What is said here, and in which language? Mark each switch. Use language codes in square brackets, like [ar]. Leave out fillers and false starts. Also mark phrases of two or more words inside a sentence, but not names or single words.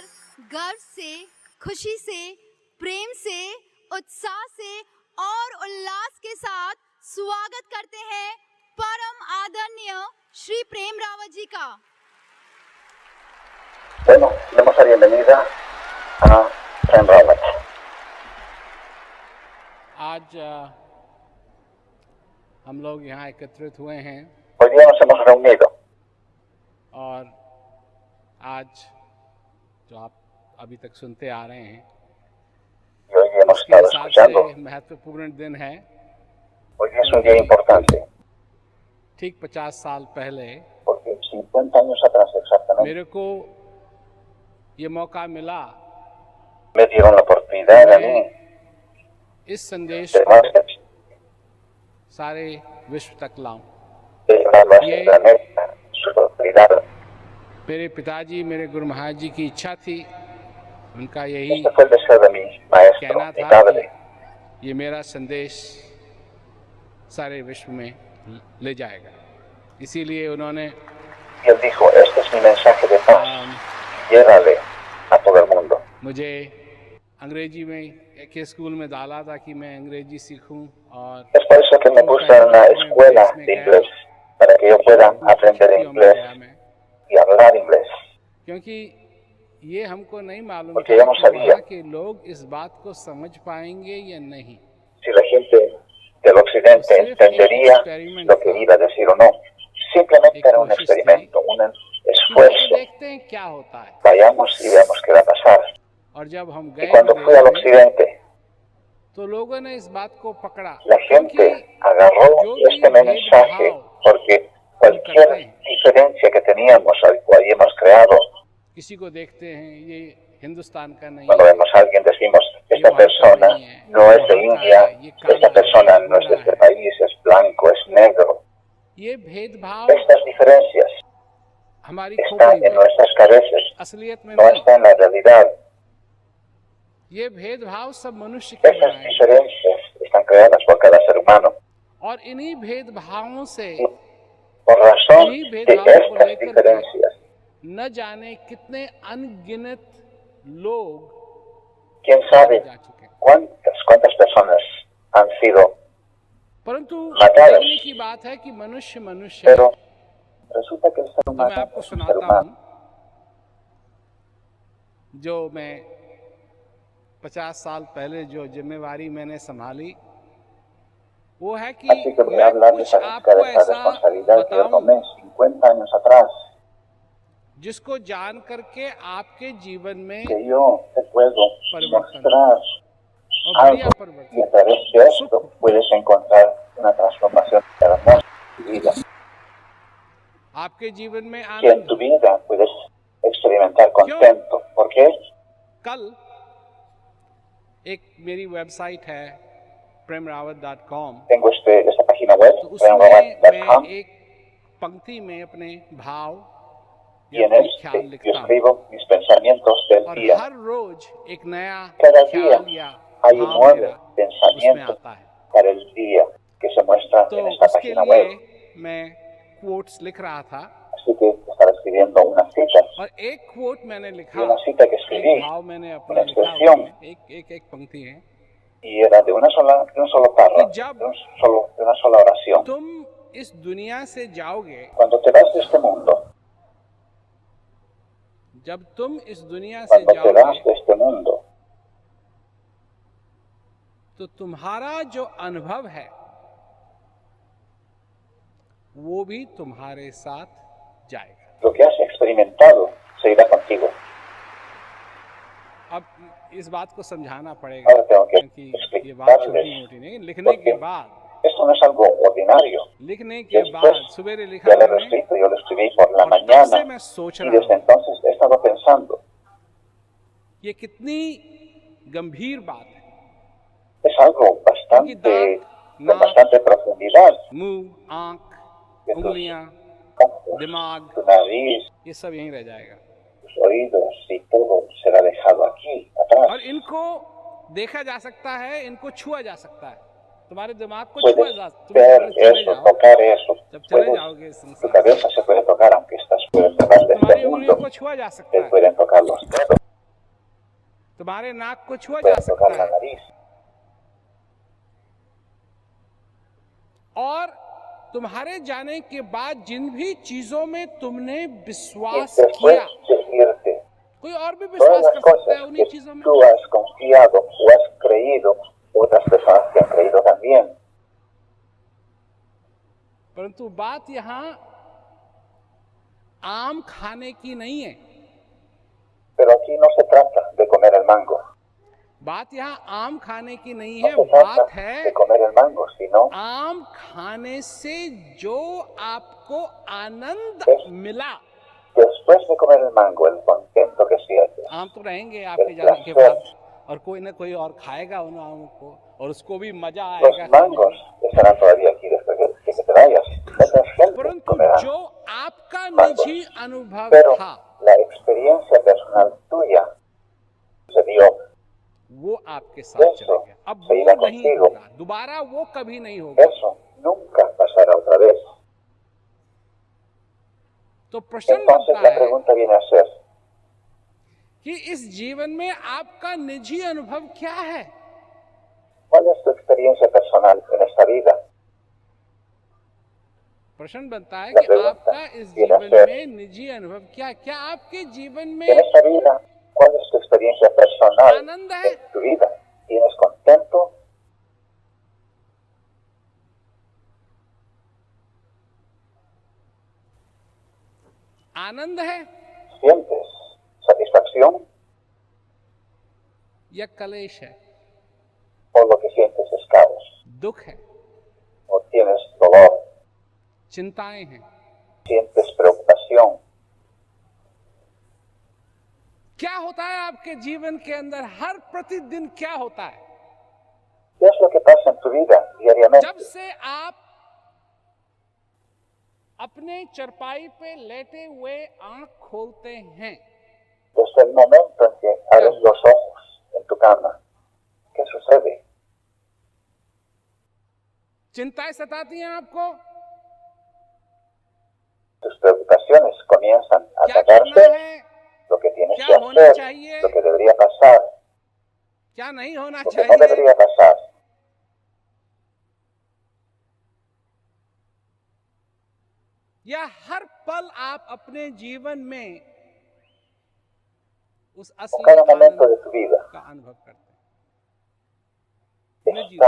[hi] गर्व से, खुशी से, प्रेम से, उत्साह से और उल्लास के साथ स्वागत करते हैं परम आदरणीय श्री प्रेम रावत जी का। [es] Bueno, damos la bienvenida a Prem Rawat. [hi] आज हम लोग यहाँ एकत्रित हुए हैं [es] Hoy día nos hemos reunido [hi] और आज जो आप अभी तक सुनते आ रहे हैं [es] y hoy hemos [hi] उसके [es] estado [hi] हिसाब [es] escuchando. [hi] से महत्वपूर्ण दिन है। [es] Hoy día es un día importante [hi] ठीक 50 साल पहले [es] porque 50 años atrás exactamente [hi] मेरे को ये मौका मिला [es] me dieron la oportunidad a mí [hi] इस संदेश [es] de [hi] को [es] más [hi] सारे विश्व तक लाऊं। [es] de llevarlo a ese planeta, su autoridad. [hi] मेरे पिताजी, मेरे गुरु महाराज जी की इच्छा थी, उनका यही [es] Este fue el deseo de mi maestro, [hi] कहना [es] mi [hi] था [es] padre. [hi] कि ये मेरा संदेश सारे विश्व में ले जाएगा। इसीलिए उन्होंने [es] Y él dijo, este es mi mensaje de paz, llévale a todo el mundo. [hi] मुझे अंग्रेजी में एक स्कूल में डाला था कि मैं अंग्रेजी सीखूं और [es] Es por eso que me puse en una escuela de inglés, para que yo pueda aprender inglés y hablar inglés. [hi] क्योंकि ये हमको नहीं मालूम [es] Porque yo no [hi] था [es] sabía [hi] कि लोग इस बात को समझ पाएंगे या नहीं। [es] Si la gente del occidente entendería lo que iba a decir o no. Simplemente era un experimento, un esfuerzo. [hi] देखते हैं क्या होता है। [es] Vayamos y veamos qué va a pasar. [hi] और जब हम [es] Y [hi] गए [es] cuando fui al occidente, [hi] तो लोगों ने इस बात को पकड़ा। [es] la gente agarró este mensaje porque cualquier diferencia que teníamos, o habíamos creado, [hi] किसी को देखते हैं ये हिंदुस्तान का नहीं [es] cuando vemos a alguien decimos, esta persona no es de India, esta persona no es de este país, es blanco, es negro. [hi] ये भेदभाव [es] Estas diferencias [hi] हमारी [es] están en nuestras cabezas, [hi] असलियत में [es] no [hi] नहीं। [es] están en la realidad. [hi] ये भेदभाव सब मनुष्य के [es] Esas [hi] बनाए [es] diferencias están creadas por cada ser humano. [hi] और इन्हीं भेदभावों से [es] Por razón de estas diferencias, [hi] न जाने कितने अनगिनत लोग [es] quién sabe [hi] जा चुके हैं। [es] cuántas personas han sido [hi] परंतु [es] matadas. [hi] देखने की बात है कि मनुष्य मनुष्य है। [es] Pero resulta que el ser [hi] तो मैं [es] humano [hi] आपको [es] es un ser [hi] सुनाता [es] humano. [hi] हूँ जो मैं 50 साल पहले जो जिम्मेवारी मैंने संभाली वो है कि [es] Así que voy a [hi] मैं [es] hablarles [hi] कुछ [es] acerca [hi] आपको [es] de esta [hi] ऐसा [es] responsabilidad que yo [hi] बताऊं [es] tomé 50 años atrás, [hi] जिसको जान करके आपके जीवन में [es] que yo te puedo [hi] परिवर्तन [es] mostrar [hi] और बढ़िया [es] algo y [hi] परिवर्तन [es] a través de esto puedes encontrar una transformación hermosa en tu vida. [hi] आपके जीवन में [es] Que en [hi] आनंद [es] tu vida puedes experimentar contento. ¿Por qué? [hi] कल एक मेरी वेबसाइट है premrawat.com [es] Tengo esta página web, [hi] तो उसमें [es] premrawat.com, [hi] मैं एक पंक्ति में अपने भाव [es] y [hi] या [es] en [hi] अपने ख्याल [es] este yo [hi] लिखता हूँ [es] escribo mis pensamientos del [hi] और [es] día. [hi] हर रोज एक नया [es] Cada [hi] ख्याल [es] día [hi] या [es] hay un [hi] भाव [es] nuevo [hi] मेरा उसमें [es] pensamiento [hi] आता है। [es] para el día que se muestra [hi] तो [es] en esta [hi] उसके [es] página [hi] लिए [es] web. [hi] मैं quotes लिख रहा था [es] Así que estaba escribiendo unas citas, [hi] और एक quote मैंने [es] y [hi] लिखा, [es] una cita que [hi] एक [es] escribí, [hi] भाव मैंने अपना [es] una [hi] लिखा [es] expresión, [hi] उसमें, एक पंक्ति है [es] y era de un solo párrafo, [hi] जब [es] de una sola oración. [hi] तुम इस दुनिया से जाओगे, [es] Cuando te vas de este mundo, [hi] जब तुम इस दुनिया से [es] cuando te vas [hi] जाओगे [es] de este mundo, [hi] तो तुम्हारा जो अनुभव है वो भी तुम्हारे साथ जाएगा। [es] lo que has experimentado se irá contigo. [hi] अब इस बात को समझाना पड़ेगा [es] Ahora tengo que [hi] क्योंकि ये बात छोटी [es] explicarles, [hi] मोटी नहीं, लिखने के बाद [es] esto no es algo ordinario. [hi] लिखने के बाद [es] Después [hi] सवेरे [es] de [hi] लिखा [es] haberlo [hi] मैंने [es] escrito, yo lo escribí por la [hi] और तब से [es] mañana, [hi] मैं सोच [es] y [hi] रहा [es] desde [hi] हूँ [es] entonces he estado pensando, [hi] ये कितनी गंभीर बात है। [es] es algo con bastante profundidad. [hi] मुंह, आंख, [es] Que tus [hi] उंगलियां, [es] ojos, [hi] दिमाग, [es] tu nariz, [hi] ये सब यहीं रह जाएगा [es] tus oídos y todo será dejado aquí, atrás. [hi] और इनको देखा जा सकता है, इनको छुआ जा सकता है। तुम्हारे दिमाग को छुआ [es] Puedes [hi] जा, तुम [es] ver [hi] चले [es] eso, [hi] जाओ, [es] tocar eso. [hi] जब चले [es] Puedes, [hi] जाओगे इस [es] tu [hi] संसार [es] cabeza se puede tocar, aunque estás fuera de [hi] तुम्हारी [es] este [hi] उंगलियों [es] mundo. [hi] को छुआ जा सकता [es] Te [hi] है, [es] pueden tocar los dedos. [hi] तुम्हारे नाक को छुआ जा [es] puedes tocar [hi] सकता [es] la [hi] है [es] nariz, [hi] और तुम्हारे जाने के बाद जिन भी चीजों में तुमने [es] y [hi] विश्वास [es] después [hi] किया, [es] de irte, [hi] कोई और भी [es] todas [hi] विश्वास [es] las [hi] कर सकता है [es] cosas [hi] उन्हीं [es] que [hi] चीजों में। [es] tú has confiado o has creído, otras personas que han creído también. [hi] परंतु बात यहाँ आम खाने की नहीं है, [es] Pero aquí no se trata de comer el mango, [hi] बात यहाँ आम खाने की नहीं [es] no [hi] है, [es] se [hi] बात [es] trata [hi] है [es] de comer el mango, sino [hi] आम खाने से जो आपको आनंद Yes. मिला। [es] después de comer el mango, el contento que sientes, [hi] आम तो रहेंगे आपके [es] el [hi] जाने के [es] placer. [hi] बाद, और कोई ना कोई और खाएगा उन आमों को, और उसको भी मजा [es] Los [hi] आएगा खाने [es] mangos [hi] में। [es] estarán todavía aquí después de que te vayas. Otras gentes [hi] परंतु [es] comerán [hi] जो आपका [es] mangos. [hi] निजी अनुभव [es] Pero [hi] था [es] la experiencia personal tuya se dio. [hi] वो आपके साथ चला गया, अब सही बात वो नहीं [es] contigo. [hi] होगा, दोबारा वो कभी नहीं होगा। [es] Eso nunca pasará otra vez. [hi] तो प्रश्न [es] Entonces [hi] बनता [es] la [hi] है [es] pregunta viene a ser, [hi] कि इस जीवन में आपका निजी अनुभव क्या है? [es] ¿cuál es tu experiencia personal en esta vida? [hi] प्रश्न बनता है [es] La [hi] कि [es] pregunta [hi] आपका इस [es] viene a [hi] जीवन [es] ser, [hi] में निजी अनुभव क्या है? क्या आपके जीवन [es] En [hi] में [es] esta vida, ¿cuál es tu experiencia personal [hi] आनंद है? [es] en tu vida? ¿Tienes contento? [hi] आनंद है [es] ¿Sientes satisfacción? [hi] या कलेश है, [es] ¿O lo que sientes es caos? [hi] दुख है, [es] ¿O tienes dolor? [hi] चिंताएं हैं? [es] ¿Sientes preocupación? [hi] क्या होता है आपके जीवन के अंदर हर प्रतिदिन? क्या होता है [es] ¿Qué es lo que pasa en tu vida diariamente? [hi] जब से आप अपने चरपाई पे लेटे हुए आंख खोलते हैं? [es] Desde el momento en que abres los ojos en tu cama, ¿qué sucede? [hi] चिंताएं सताती हैं आपको? [es] Tus preocupaciones comienzan a [hi] क्या करना [es] atacarte, [hi] है, [es] lo que tienes [hi] क्या [es] que [hi] होना [es] hacer, [hi] चाहिए, [es] lo que debería pasar, [hi] क्या नहीं होना [es] lo que no [hi] चाहिए? [es] debería pasar. [hi] या हर पल आप अपने जीवन में उस [es] O [hi] असली [es] cada momento de [hi] आनंद [es] tu vida [hi] का अनुभव करते हैं? निजी